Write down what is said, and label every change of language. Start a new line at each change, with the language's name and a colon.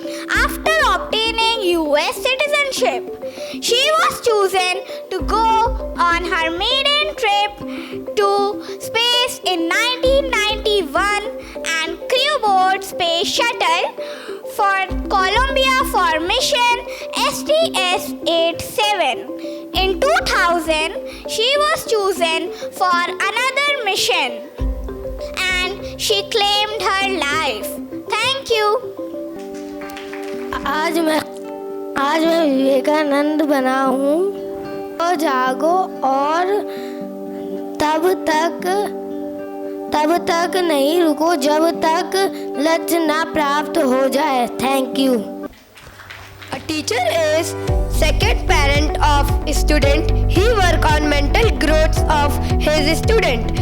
English: After obtaining US citizenship, she was chosen to go on her maiden trip to space in 1991 and crew board Space Shuttle for Columbia for mission STS-87. In 2000, she was chosen for another mission and she claimed her life. Thank you.
Hindi: आज मैं विवेकानंद बना हूँ। तो जागो और तब तक नहीं रुको जब तक लक्ष्य ना प्राप्त हो जाए।
English: Thank you. A teacher is second parent of a student. He work on mental growth of his student.